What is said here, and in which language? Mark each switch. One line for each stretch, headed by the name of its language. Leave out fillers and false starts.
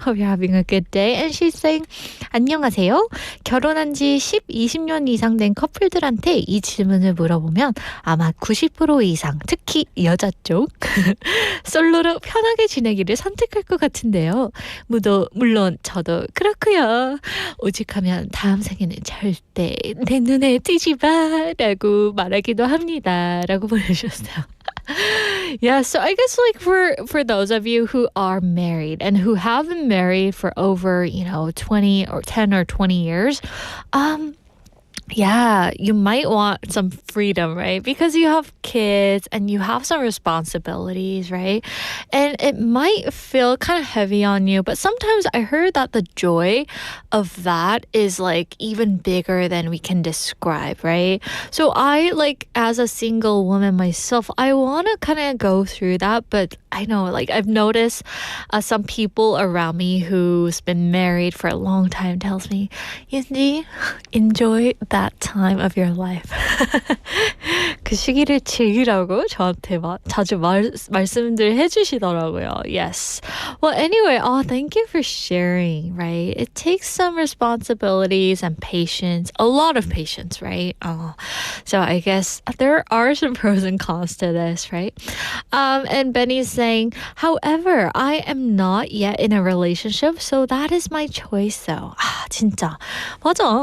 English: Hope you're having a good day. And she's saying, 안녕하세요.
Korean: 결혼한 지 20년 이상 된 커플들한테 이 질문을 물어보면 아마 90% 이상, 특히 여자 쪽, 솔로로 편하게 지내기를 선택할 것 같은데요. 물론 저도 그렇고요. 오직하면 다음 생에는 절대 내 눈에 띄지 마 라고 말하기도 합니다 라고 보내주셨어요.
English: Yeah, so I guess for those of you who are married and who have been married for over 20 or 10 or 20 years, yeah, you might want some freedom, right? Because you have kids and you have some responsibilities, right? And it might feel kind of heavy on you, but sometimes I heard that the joy of that is even bigger than we can describe, right? So I as a single woman myself, I want to kind of go through that, but I know I've noticed some people around me who's been married for a long time tells me, Yunji, enjoy that time of your life.
Korean: 그 시기를 즐기라고 저한테 자주 말씀들 해주시더라고요.
English: Yes. Well, anyway, thank you for sharing, right? It takes some responsibilities and patience, a lot of patience, right? So I guess there are some pros and cons to this, right? And Benny's saying, however, I am not yet in a relationship, so that is my choice though.
Korean: 진짜. 맞아.